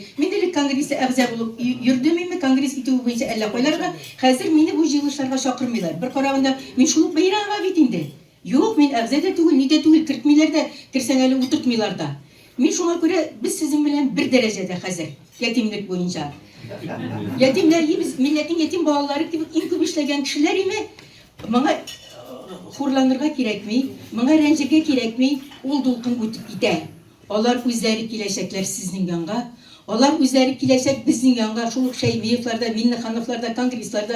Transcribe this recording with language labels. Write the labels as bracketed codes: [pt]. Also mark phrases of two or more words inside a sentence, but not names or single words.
[tt] Мин дә конгрессә әгъза булып йөрдем инде, конгресс итү буенча әллә кайларга. Хәзер мине бу җыелышларга чакырмыйлар. Бер караганда мин шул Бәйрәмова бит инде. Юк, мин әгъза дә түгел, ни дә түгел, кертмиләр дә, керсәң әле утыртмыйлар да. Мин шуңа күрә без сезнең белән бер дәрәҗәдә хәзер ятимлек буенча. Ятимләр biz milletin yetim балалары кебек иң күп эшләгән кешеләр име? Моңа хурланырга кирәкми, моңа рәнҗергә кирәкми, ул дулкын үтеп китә. Алар үзләре киләчәкләр сезнең янга. Алар үзләре киләчәк безнең янга, шул Шәймиевларда, Миннехановларда, конгрессларда.